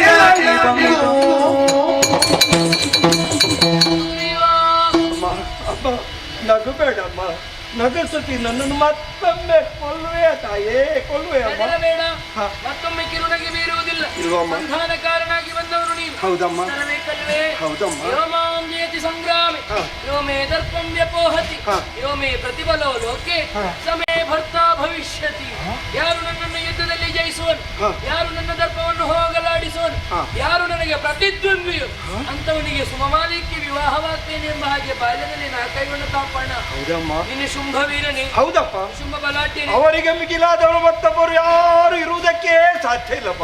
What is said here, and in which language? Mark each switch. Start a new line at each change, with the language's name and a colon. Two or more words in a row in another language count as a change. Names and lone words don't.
Kannada: ಅಮ್ಮ, ನಗು ಬೇಡಮ್ಮ, ನಗಸುತ್ತಿ ನನ್ನನ್ನು ಮತ್ತೊಮ್ಮೆ ಕೊಲ್ಲುವೆ ತಾಯೇ, ಕೊಲ್ಲುವೆ ಅಮ್ಮ. ಬೇಡ, ಮತ್ತೊಮ್ಮೆ ಕಿರುನಗೆ ಬೀರುವುದಿಲ್ಲ. ಸಂಧಾನಕಾರನಾಗಿ ಬಂದವರು ನೀವು. ಹೌದಮ್ಮ, ಬೇಕಲ್ವೇ? ಹೌದಮ್ಮ.
Sanskrit: ಯೋಮಾಂಜೇತಿ ಸಂಗ್ರಾಮಿ ಯೋ ಮೇ ದರ್ಪಂ ವ್ಯಪೋಹತಿ ಯೋ ಮೇ ಪ್ರತಿಫಲೋ ಲೋಕೆ ಸಮೇ ಭರ್ತಾ ಭವಿಷ್ಯತಿ.
Kannada: ಯಾರು ನನ್ನನ್ನು ಯುದ್ಧದಲ್ಲಿ ಜಯಿಸುವನು, ಯಾರು ನನ್ನ ದರ್ಪವನ್ನು ಹೋಗಲಾಡಿಸುವನು, ಯಾರು ನನಗೆ ಪ್ರತಿದ್ವಂದ್ವಿಯು ಅಂತವನಿಗೆ ಸುಮಮಾಲಿಕ್ಕೆ ವಿವಾಹವಾಗ್ತೇನೆ ಎಂಬ ಹಾಗೆ ಬಾಲ್ಯದಲ್ಲಿ ನಾ ಕೈಗೊಂಡ ತಾಪಣ. ಹೌದಮ್ಮ, ನಿನ್ನ ಶುಂಭವೀರನೇ. ಹೌದಪ್ಪ, ಶುಂಭ ಬಲಾಢ್ಯನೇ. ಅವರಿಗೆ ಮಿಗಿಲಾದವರು ಮತ್ತೊಬ್ಬರು ಯಾರು ಇರುವುದಕ್ಕೆ ಸಾಧ್ಯ ಇಲ್ಲಪ್ಪ.